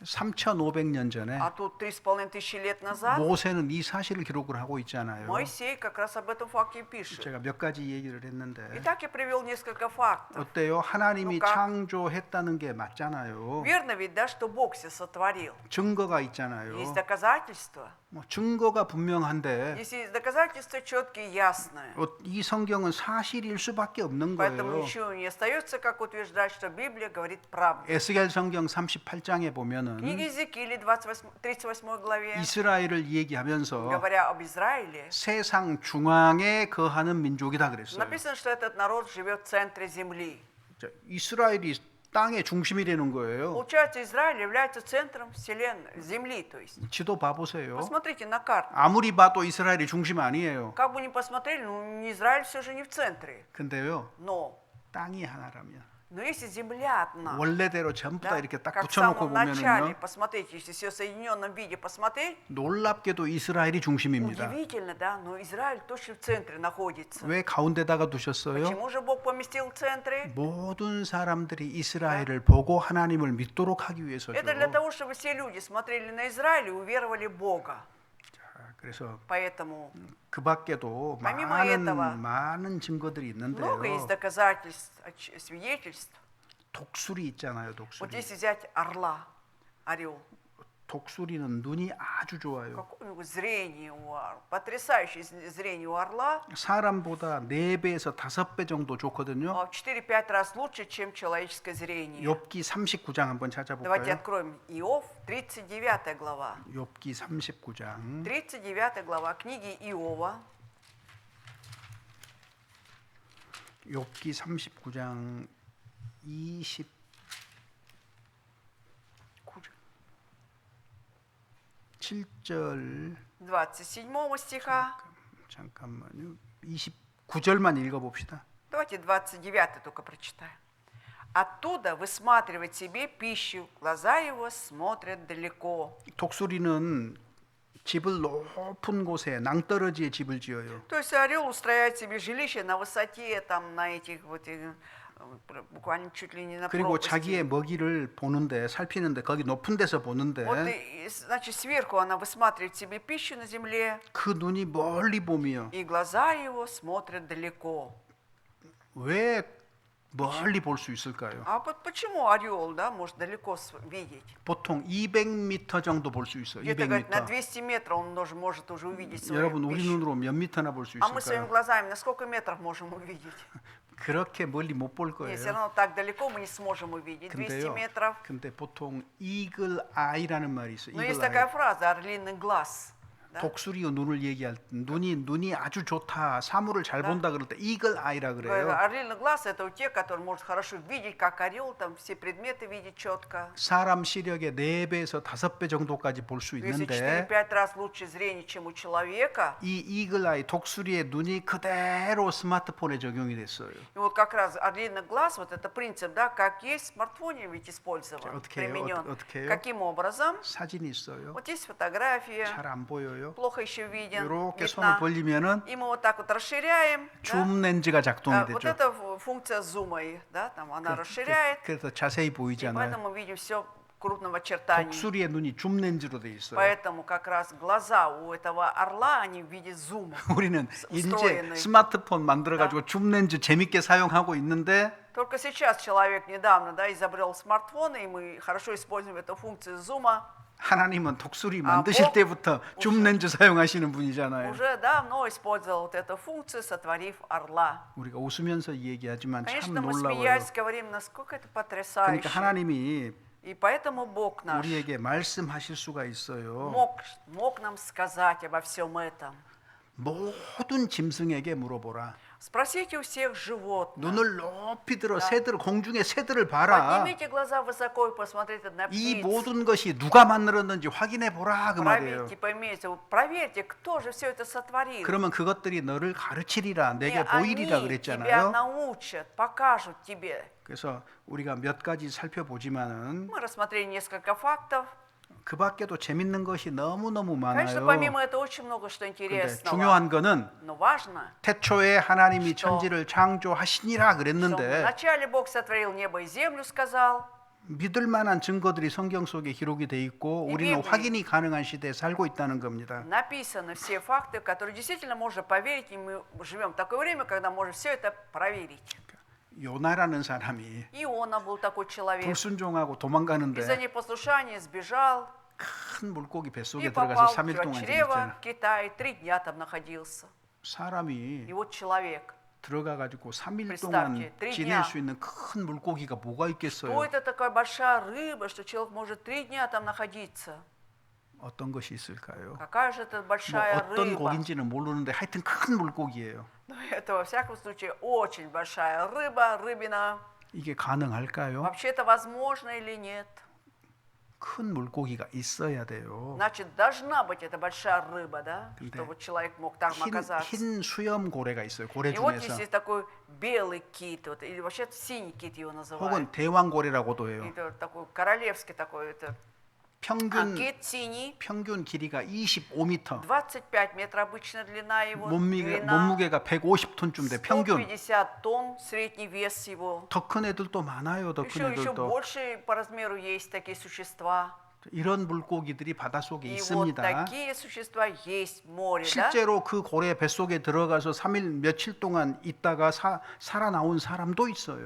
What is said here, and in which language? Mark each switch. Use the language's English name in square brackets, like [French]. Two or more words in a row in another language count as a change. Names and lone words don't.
[Korean] 3,500년 전에 [Russian] А тут 3500 лет назад [Korean] 모세는 이 사실을 기록을 하고 있잖아요. [Russian] Моисей как раз об этом факте пишет. [Korean] 제가 몇 가지 얘기를 했는데 [Russian] Итак, я привел несколько фактов. [Korean] 어때요? 하나님이 누가? 창조했다는 게 맞잖아요. [Russian] Верно ведь, да, что Бог все сотворил? [Korean] 증거가 있잖아요. [Russian] Есть доказательства. [Korean] 뭐 증거가 분명한데 [Russian] Есть доказательства четкие, ясные. [Korean] 이 성경은 사실일 수밖에 없는 [Russian] Поэтому [Korean] 거예요. [Russian] ничего не остается, как утверждать, что Библия говорит правду. [Korean] 에스겔 성경 38장에 보면은 [Russian] Книга Иезекииля, 38 главе, [Korean] 이스라엘을 얘기하면서 [Russian] говоря об Израиле, [Korean] 세상 중앙에 거하는 민족이다 그랬어요. [Russian] написано, что этот народ живет в центре земли. [Korean] 자, 이스라엘이 땅의 중심이라는 거예요. [Russian] Получается, Израиль является центром вселенной, земли, то есть. [Korean] 지도 봐보세요. [Russian] Посмотрите на карту. [Korean] 아무리 봐도 이스라엘이 중심 아니에요. [Russian] Как бы ни посмотрели, ну, Израиль все же не в центре. [Korean] 근데요, [Russian] Но [Korean] 땅이 하나라면 [Russian] если земля одна, [Korean] 원래대로 전부 다 [Russian] да, [Korean] 이렇게 딱 [Russian] как в [Korean] 붙여놓고 [Russian] самом начале, [Korean] 보면은요, [Russian] посмотрите, если все в соединенном виде посмотреть, [Korean] 놀랍게도 이스라엘이 중심입니다. [Russian] удивительно, да, но Израиль точно в центре находится. [Korean] 왜 가운데다가 두셨어요? [Russian] Почему же Бог поместил в центре? [Korean] 모든 사람들이 이스라엘을 보고 하나님을 믿도록 하기 위해서죠. [Russian] Это для того, чтобы все люди смотрели на Израиль и уверовали в Бога. [Korean] 자, 그래서 [Russian] Поэтому [Korean] 그 밖에도 [Russian] помимо этого, [Korean] 많은 증거들이 [Russian] много есть [Korean] 있는데요. [Russian] доказательств, свидетельств. [Korean] 독수리 있잖아요, [Russian] Вот [Korean] 독수리. [Russian] если взять орла, орел, [Korean] 독수리는 눈이 아주 좋아요. [Russian] какое зрение у орла, потрясающее зрение у орла, [Korean] 사람보다 4배에서 5배 정도 좋거든요. [Russian] в 4-5 раз лучше, чем человеческое зрение. [Korean] 욥기 39장 한번 [Russian] Давайте [Korean] 찾아볼까요? [Russian] откроем Иов, 39 глава. [Korean] 욥기 39장. [Russian] 39 глава книги Иова. [Korean] 욥기 39장 27절 [Russian] 27 стиха. [Korean] 잠깐만요. 29절만 읽어봅시다. [Russian] Давайте 29 только прочитаем. Оттуда высматривает себе пищу, глаза его смотрят далеко. [Korean] 독수리는 집을 높은 곳에 낭떠러지에 집을 지어요. [Russian] То есть орел устраивает себе жилище на высоте, там на этих вот буквально чуть ли не на [Korean] 그리고 [Russian] пропасти. [Korean] 자기의 먹이를 보는데 살피는데 거기 높은 데서 보는데 [Russian] Вот, значит, сверху она высматривает себе пищу на земле, [Korean] 그 눈이 멀리 보며 [Russian] и глаза его смотрят далеко. [Korean] 왜 멀리 볼 수 있을까요? [Russian] А вот почему орел, да, может далеко видеть? [Korean] 보통 200m 정도 볼 수 있어요. [Russian] Где-то, говорит, на 200m. 200 метров он может уже увидеть свою [Korean] 여러분 우리 [Russian] пищу. [Korean] 눈으로 몇 미터나 볼 수 [Russian] А мы своими [Korean] 있을까요? [Russian] глазами на сколько метров можем увидеть? [Korean] 그렇게 멀리 못 볼 [Russian] И все [Korean] 거예요. [Russian] равно так далеко мы не сможем увидеть. 200 [Korean] 근데요. [Russian] метров. [Korean] 근데 보통 [English] eagle eye [Korean] 라는 말이 있어요. [Russian] Но есть eagle такая eye. фраза «орлиный глаз». Да? [Korean] 독수리의 눈을 얘기할 때 눈이 아주 좋다. 사물을 잘 본다 그럴 때 [English] eagle eye [Korean] 라 그래요. [Russian] Орлиный глаз – это у тех, которые могут хорошо видеть, как орел, там все предметы видеть четко. [Korean] 사람 시력의 4배에서 5배 정도까지 볼 수 [Russian] Если [Korean] 있는데 [Russian] 4-5 раз лучше зрение, чем у человека. [Korean] 이 [English] eagle eye [Korean] 독수리의 눈이 그대로 스마트폰에 적용이 됐어요. [Russian] И вот как раз орлиный глаз, вот это принцип, да, как есть в смартфоне ведь использован, [Korean] 어떻게 해요? [Russian] применен. [Korean] 어떻게 해요? [Russian] Каким образом? [Korean] 사진이 있어요. [Russian] Вот есть фотография, [Korean] 잘 안 보여요. [Russian] плохо еще виден, [Korean] 이렇게 손을 [Russian] видна. [Korean] 벌리면은 [Russian] И мы вот так вот расширяем. да. [Korean] 줌 렌즈가 작동이 [Russian] Вот [Korean] 되죠. [Russian] это функция зума, да, там она расширяет, [Korean] 그래서 자세히 [Russian] и [Korean] 보이잖아요. [Russian] поэтому мы видим все крупного очертания. [Korean] 독수리의 눈이 줌 렌즈로 돼 있어요. [Russian] Поэтому как раз глаза у этого орла, они в виде зума. [Korean] 우리는 이제 [Russian] устроенный. [Korean] 스마트폰 만들어 가지고 줌 렌즈 재밌게 사용하고 있는데 [Russian] Только сейчас человек недавно, да, изобрел смартфон, и мы хорошо используем эту функцию зума. [Korean] 하나님은 독수리 만드실 뭐? 때부터 줌 렌즈 사용하시는 분이잖아요. [Russian] Уже давно использовал вот эту функцию, сотворив орла. [Korean] 우리가 웃으면서 얘기하지만 참 [Russian] Конечно, мы [Korean] 놀라워요. [Russian] смеясь говорим, насколько это потрясающе. [Korean] 그러니까 하나님이 [Russian] И поэтому Бог наш [Korean] 우리에게 말씀하실 수가 있어요. [Russian] мог нам сказать обо всем этом. [Korean] 모든 짐승에게 물어보라. [Russian] Спросите у всех животных. [Korean] 눈을 높이 들어 새들 공중의 새들을 봐라. [Russian] Поднимите глаза высоко и посмотрите на [Korean] 이 [Russian] птиц. [Korean] 모든 것이 누가 만들었는지 확인해 보라 그 말이에요. [Russian] Проверьте, поймите, проверьте, кто же все это сотворил. [Korean] 그러면 그것들이 너를 가르치리라 [Russian] И [Korean] 내게 보이리라 [Russian] они тебя [Korean] 그랬잖아요. [Russian] научат, покажут тебе. [Korean] 그래서 우리가 몇 가지 살펴보지만은 [Russian] Мы рассмотрели несколько фактов. [Korean] 그 밖에도 재밌는 것이 너무너무 [Russian] Конечно, [Korean] 많아요. [Russian] помимо этого очень много что [Korean] 근데 [Russian] интересного. [Korean] 중요한 거는 [Russian] Но важно, [Korean] 태초에 하나님이 [Russian] что- [Korean] 천지를 창조하시니라 [Russian] что [Korean] 그랬는데 [Russian] вначале Бог сотворил небо и землю, сказал. [Korean] 믿을 만한 증거들이 성경 속에 기록이 돼 있고 이 우리는 비블이- 확인이 가능한 시대에 살고 있다는 겁니다. [Russian] Написаны все факты, в которые действительно можно поверить, и мы живем в такое время, когда можем все это проверить. [Korean] 요나라는 사람이 [Russian] Иона был такой человек. [Korean] 불순종하고 [Russian] Из-за [Korean] 도망가는데 [Russian] непослушания сбежал [Korean] 큰 물고기 [Russian] и [Korean] 뱃속에 [Russian] попал [Korean] 들어가서 [Russian] в [Korean] 3일 동안 [Russian] чрево [Korean] 지냈잖아. [Russian] в Китае, 3 дня там находился. [Korean] 사람이 [Russian] И вот человек, [Korean] 들어가 가지고 3일 [Russian] представьте, [Korean] 동안 3 지낼 [Russian] дня. [Korean] 수 있는 큰 물고기가 뭐가 [Russian] что [Korean] 있겠어요? [Russian] это такая большая рыба, что человек может 3 дня там находиться? [Korean] 어떤 것이 있을까요? [Russian] Какая же это [Korean] 뭐 [Russian] большая [Korean] 어떤 [Russian] рыба? [Korean] 고기인지는 모르는데 하여튼 큰 물고기예요. [Russian] Ну, это во всяком случае очень большая рыба, рыбина. [Korean] 이게 가능할까요? [Russian] Вообще это возможно или нет? [Korean] 큰 물고기가 있어야 돼요. [Russian] Значит, должна быть эта большая рыба, да, [Korean] 근데 [Russian] чтобы человек мог там оказаться. [Korean] 흰 수염 고래가 있어요. 고래 [Russian] И вот [Korean] 중에서 [Russian] есть такой белый кит, вот, или вообще синий кит его называют. [Korean] 혹은 대왕고래라고도 해요. [Russian] Это такой королевский такой, это [Korean] 평균 [Russian] кит синий, [Korean] 평균 길이가 25m. [Russian] 25 метров обычно длина его, [Korean] 몸무게가 150톤쯤 돼. 평균. [Russian] 150 тонн средний вес его. [Korean] 더 큰 애들도 많아요. 더 큰 [Russian] Еще [Korean] 애들도. [Russian] больше по размеру есть такие существа. [Korean] 이런 물고기들이 바닷속에 [Russian] И вот [Korean] 있습니다. [Russian] такие существа есть в море, да? [Korean] 실제로 그 고래 뱃속에 들어가서 3일 며칠 동안 있다가 살아나온 사람도 있어요.